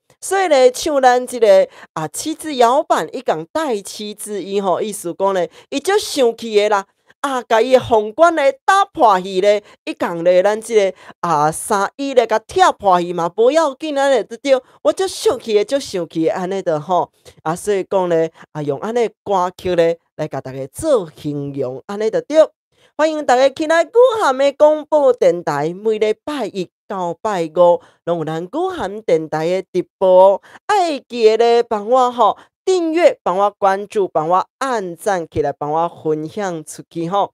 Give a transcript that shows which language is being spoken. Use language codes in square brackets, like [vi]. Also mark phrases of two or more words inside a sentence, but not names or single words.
[nan] 所以咧，唱咱即个七字摇板，伊讲带七字伊吼，意思讲咧，伊足生气的啦。甲伊的凤冠咧打破去咧，伊讲咧，咱即个衫衣咧，甲拆破去嘛，无要紧，安尼就对。我足生气的，足生气的，安尼就吼。所以讲咧，用安尼歌曲咧来甲大家做形容，安尼就对。欢迎大家起来久涵的广播电台，每礼拜一到拜五，拢有咱久涵电台的直播。爱记得咧，帮我吼订阅，帮我关注，帮我按赞起来，帮我分享出去吼。